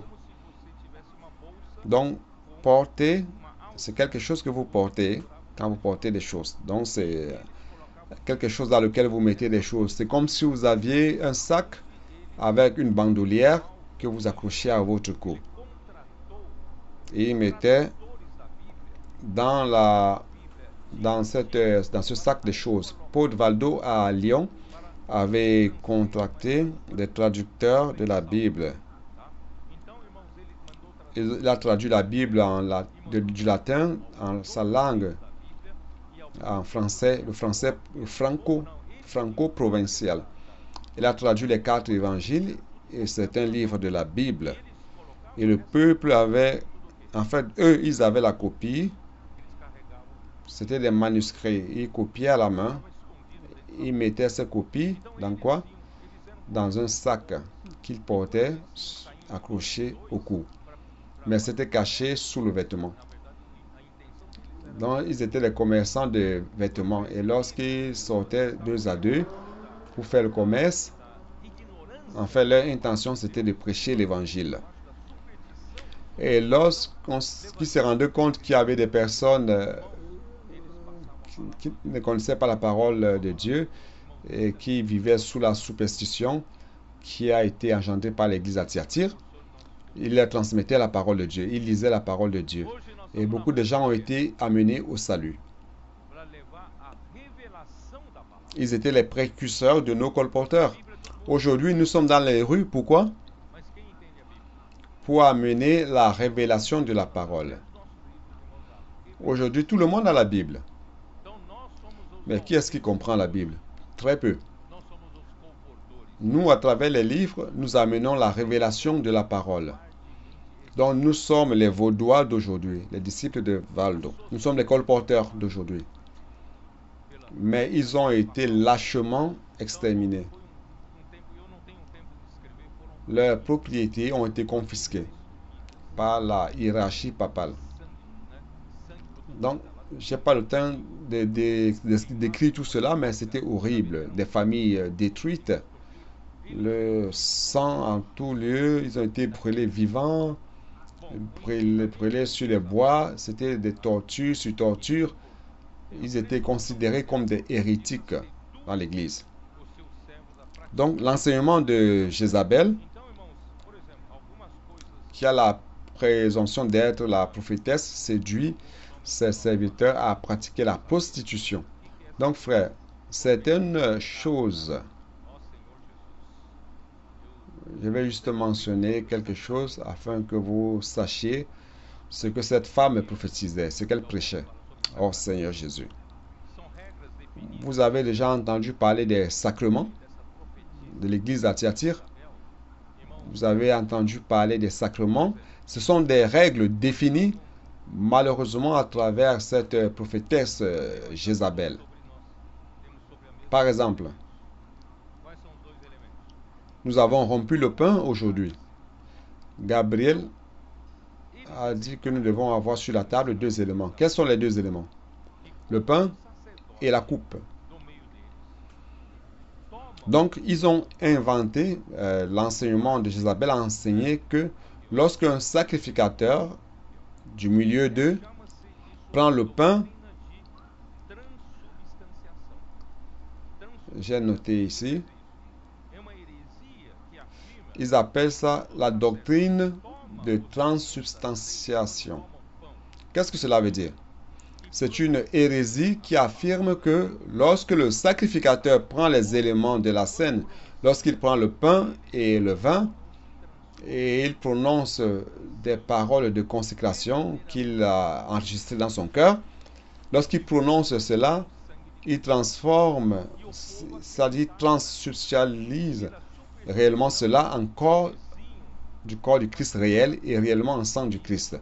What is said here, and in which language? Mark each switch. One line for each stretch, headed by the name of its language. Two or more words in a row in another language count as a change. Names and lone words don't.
French: Donc, porter, c'est quelque chose que vous portez quand vous portez des choses. Donc, c'est quelque chose dans lequel vous mettez des choses. C'est comme si vous aviez un sac avec une bandoulière que vous accrochiez à votre cou.
Portuguese: ele contratou
French: Et il mettait
Portuguese: tradutores da Bíblia
French: dans, dans ce sac de choses. Paul Valdo à Lyon
Portuguese: para
French: avait contracté des traducteurs de la Bible.
Portuguese: tá? Então, irmãos, ele mandou
French: Il a traduit la Bible du latin en sa langue,
Portuguese: da Bíblia e ao
French: en français, le français franco-provincial. Il a traduit les 4 évangiles et c'est un livre de la Bible.
Portuguese: eles colocavam
French: Et le peuple avait, en fait, eux, ils avaient la copie.
Portuguese: eles carregavam,
French: C'était des manuscrits. Ils copiaient à la main.
Portuguese: estava escondido dentro.
French: Ils mettaient ces copies dans quoi? Dans un sac qu'ils portaient accroché au cou. Mais c'était caché sous le vêtement.
Portuguese: Na verdade, a intenção deles era
French: Donc, ils étaient les commerçants de vêtements. Et lorsqu'ils sortaient 2 à 2 pour faire le commerce,
Portuguese: da ignorância
French: en fait, leur intention, c'était de prêcher l'évangile.
Portuguese: da superstição dos
French: Et lorsqu'ils se rendaient compte qu'il y avait des personnes
Portuguese: eles passavam
French: qui ne connaissaient pas la parole de Dieu et qui vivaient sous la superstition qui a été engendrée par l'église à Thyatire, ils leur transmettaient la parole de Dieu. Ils lisaient la parole de Dieu.
Portuguese: Hoje nós
French: Et
Portuguese: estamos
French: beaucoup de gens ont été amenés au salut.
Portuguese: para levar a revelação da palavra.
French: Ils étaient les précurseurs de nos colporteurs.
Portuguese: A Bíblia todo mundo,
French: Aujourd'hui, nous sommes dans les rues. Pourquoi?
Portuguese: mas quem entende a Bíblia?
French: Pour amener la révélation de la parole.
Portuguese: Os nossos livros, irmãos amados.
French: Aujourd'hui, tout le monde a la Bible.
Portuguese: Então nós somos os
French: Mais qui est-ce qui comprend la Bible? Très peu.
Portuguese: nós somos os comportores.
French: Nous, à travers les livres, nous amenons la révélation de la parole. Donc, nous sommes les Vaudois d'aujourd'hui, les disciples de Valdo. Nous sommes les colporteurs d'aujourd'hui. Mais ils ont été lâchement exterminés.
Portuguese: Foi tempo, eu não tenho tempo de escrever, foram
French: Leurs propriétés ont été confisquées par la hiérarchie papale.
Portuguese: sangue por tudo
French: Donc,
Portuguese: quanto é lado.
French: je n'ai pas le temps d'écrire tout cela, mais c'était horrible. Des familles détruites, le sang en tout lieu, ils ont été brûlés vivants, brûlés sur les bois, c'était des tortures sur tortures. Ils étaient considérés comme des hérétiques dans l'Église.
Portuguese: Os seus servos a prática.
French: Donc, l'enseignement de Jézabel,
Portuguese: Então, irmãos, por exemplo, algumas coisas
French: qui a la présomption d'être la prophétesse, séduit ses serviteurs à pratiquer la prostitution. Donc, frère, c'est une chose.
Portuguese: ó Senhor Jesus,
French: Je vais juste mentionner quelque chose afin que vous sachiez ce que cette femme prophétisait, ce qu'elle prêchait. Oh Seigneur Jésus.
Portuguese: são regras definidas
French: Vous avez déjà entendu parler des sacrements
Portuguese: dessa profetia.
French: de l'église à Thyatire.
Portuguese: Irmãos,
French: Vous avez entendu parler des sacrements. Ce sont des règles définies, malheureusement, à travers cette prophétesse Jézabel.
Portuguese: temos sobre a mesa
French: Par exemple,
Portuguese: quais são os dois elementos?
French: nous avons rompu le pain aujourd'hui. Gabriel a dit que nous devons avoir sur la table 2 éléments. Quels sont les 2 éléments? Le pain et la coupe.
Portuguese: Do meio deles, tomam
French: Donc, ils ont inventé, l'enseignement de Jézabel a enseigné que lorsqu'un sacrificateur du milieu d'eux
Portuguese: chama-se isso
French: prend le pain,
Portuguese: de transubstanciação.
French: j'ai noté ici,
Portuguese: É uma heresia que afirma
French: ils appellent ça la doctrine de transsubstantiation.
Portuguese: tomam pão.
French: Qu'est-ce que cela veut dire? C'est une hérésie qui affirme que lorsque le sacrificateur prend les éléments de la scène, lorsqu'il prend le pain et le vin, et il prononce des paroles de consécration qu'il a enregistrées dans son cœur, lorsqu'il prononce cela, il transforme, c'est-à-dire transsubstantialise réellement cela en corps du Christ réel et réellement en sang du Christ.